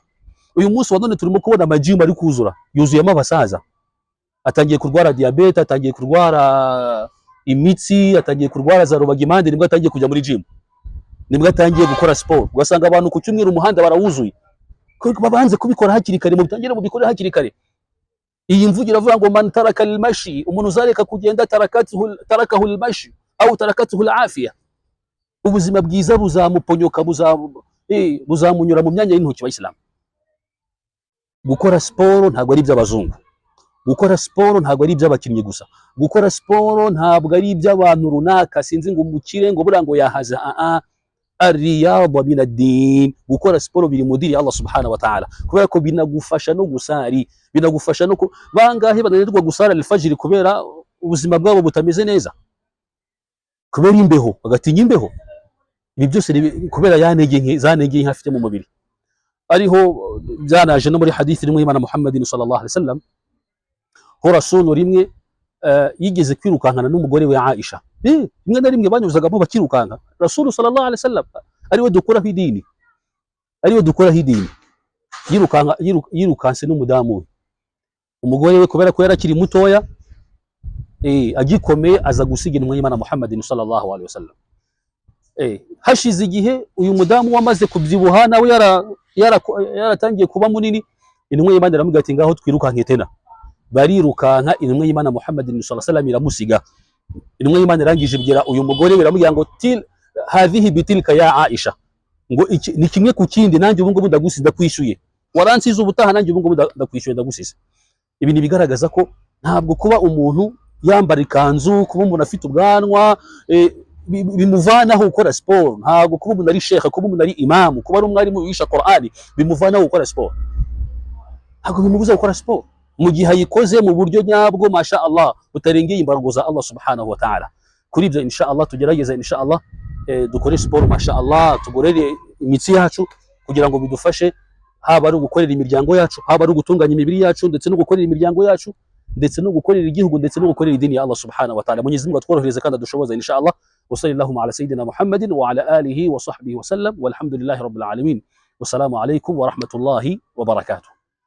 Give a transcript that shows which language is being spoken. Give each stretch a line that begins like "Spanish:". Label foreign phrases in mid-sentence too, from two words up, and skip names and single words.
Kinyarwanda: Uyu munsi wa none turimo kubona amajimu ari kuzura, yuzuyemo abasaza, atangiye kurwara diabete, atangiye kurwara imitsi, atangiye kurwara za rubagimpande, nibwo atangiye kujya muri gym, nibwo atangiye gukora siporo. Ugasanga abantu ku cyumweru umuhanda barawuzuye, kuko babanze kubikora hakiri kare, mubitangire mubikore hakiri kare. Iyi mvugo iravuga ngo
Arabic: من ترك المشي,
Kinyarwanda: umuntu uzareka kugenda
Arabic: تركه المشي أو تركته العافية,
Kinyarwanda: ubuzima bwiza buzamuponyoka, buzamunyura mu myanya y'intoki y'Abayisilamu. Gukora siporo ntabwo ari iby'abazungu, gukora siporo ntabwo ari iby'abakinnyi gusa, gukora siporo ntabwo ari iby'abantu runaka, sinzi ngo umukire ngo bura ngo yahaza.
Arabic: الرياضة من الدين,
Kinyarwanda: gukora siporo biri mu dini ya
Arabic: الله سبحانه وتعالى,
Kinyarwanda: kubera ko binagufasha no gusari, binagufasha no bangahe bananirwa gusara al-fajr kubera ubuzima bwabo butameze neza kubera imbeho, bagatinya imbeho. Ibi byose kubera za ntege nke afite mu mubiri. Ariho byanaje no muri hadithi rimwe y'Imana Muhammadin
Arabic: صلى الله عليه وسلم,
Kinyarwanda: ho Rasulu rimwe yigeze kwirukankana n'umugore we Aisha. Rimwe na rimwe banyuzagamo bakirukanka, Rasulu
Arabic: صلى الله عليه وسلم
Kinyarwanda: ariwe dukuraho idini, yirukanse n'umudamu we. Umugore we kubera ko yarakiri mutoya agikomeye aza gusiga intumwa y'Imana Muhammadin
Arabic: صلى الله عليه وسلم.
Kinyarwanda: Hashize igihe uyu mudamu wamaze kubyibuha nawe yaratangiye kuba munini, intumwa y'Imana iramubwira ati ngaho twirukanke tena. Barirukanka, intumwa y'Imana Muhammadin
Arabic: صلى الله عليه وسلم
Kinyarwanda: iramusiga. Intumwa y'Imana irangije ibwira uyu mugore biramubwira ngo
Arabic: هذه بتلك يا عائشة,
Kinyarwanda: ngo ni kimwe ku kindi, nanjye ubu ngubu ndagusize kwishyuye, waransize ubutaha nanjye ubu ngubu ndakwishyuye ndagusize. Ibi ni bigaragaza ko ntabwo kuba umuntu yambara ikanzu, kuba umuntu afite ubwanwa bimuvanaho gukora siporo. Ntabwo kuba umuntu ari shekha, kuba umuntu ari imamu, kuba ari umwarimu wigisha Qur'ani bimuvanaho gukora siporo. Ntabwo bimubuza gukora siporo mu gihe ayikoze mu buryo nyabwo,
Arabic: ما شاء الله,
Kinyarwanda: butarengeye imbaraga za
Arabic: الله سبحانه وتعالى.
Kinyarwanda: Kuri ibyo
Arabic: إن شاء الله
Kinyarwanda: tugerageza
Arabic: إن شاء الله
Kinyarwanda: dukore siporo,
Arabic: ما شاء الله,
Kinyarwanda: tugorere imitsi yacu kugira ngo bidufashe, haba ari ugukorera imiryango yacu, haba ari ugutunganya imibiri yacu, ndetse no gukorera imiryango yacu, ndetse no gukorera igihugu, ndetse no gukorera idini ya
Arabic: الله سبحانه وتعالى.
Kinyarwanda: Mwenyezi Mungu atworohereze kandi adushoboze
Arabic: إن شاء الله وصلى الله على سيدنا محمد وعلى آله وصحبه وسلم والحمد لله رب العالمين. والسلام عليكم ورحمة الله وبركاته.